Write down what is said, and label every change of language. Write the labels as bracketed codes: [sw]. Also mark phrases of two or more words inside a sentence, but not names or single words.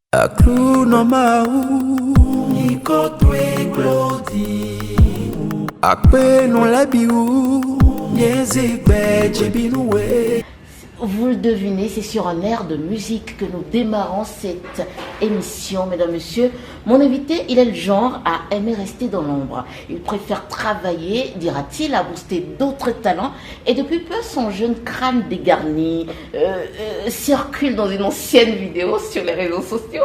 [ee] Akluno mau ikotwe glodi akpe non labiu nyezigbe jebinuwe. [fr] Vous le devinez, c'est sur un air de musique que nous démarrons cette émission, mesdames, messieurs. Mon invité, il est le genre à aimer rester dans l'ombre. Il préfère travailler, dira-t-il, à booster d'autres talents. Et depuis peu, son jeune crâne dégarni circule dans une ancienne vidéo sur les réseaux sociaux.